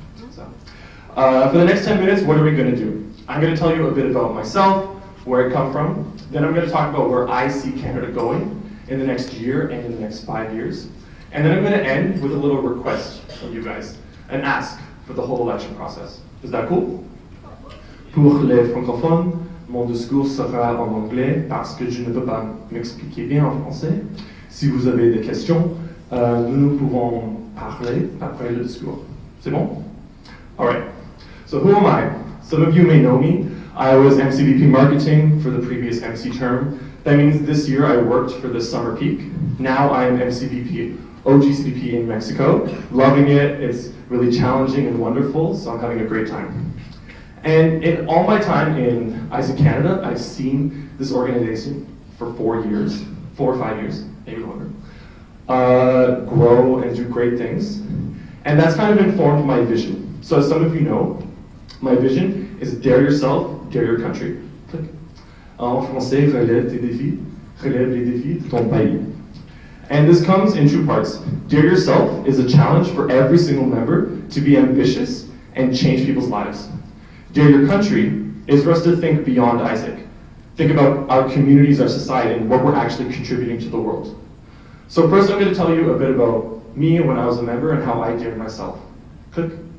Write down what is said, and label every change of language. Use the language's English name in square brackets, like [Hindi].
[English] So, for the next 10 minutes, what are we going to do? I'm going to tell you a bit about myself, where I come from. Then I'm going to talk about where I see Canada going in the next year and in the next 5 years. And then I'm going to end with a little request from you guys, an ask for the whole election process. Is that cool? [French] Pour les francophones, mon discours sera en anglais parce que je ne peux pas m'expliquer bien en français. Si vous avez des questions, nous pouvons parler après le discours. C'est bon? [English] All right. So who am I? Some of you may know me. I was MCVP marketing for the previous MC term. That means this year I worked for the summer peak. Now I am MCVP, OGCVP in Mexico. Loving it. It's really challenging and wonderful, so I'm having a great time. And in all my time in AIESEC Canada, I've seen this organization for 4 or 5 years, maybe longer, grow and do great things. And that's kind of informed my vision. So as some of you know, my vision is dare yourself, dare your country. Click. [French] En français, relève tes défis, relève les défis de ton pays. [English] And this comes in 2 parts. Dare yourself is a challenge for every single member to be ambitious and change people's lives. Dare your country is for us to think beyond AIESEC. Think about our communities, our society, and what we're actually contributing to the world. So first I'm going to tell you a bit about me when I was a member and how I dared myself. Click.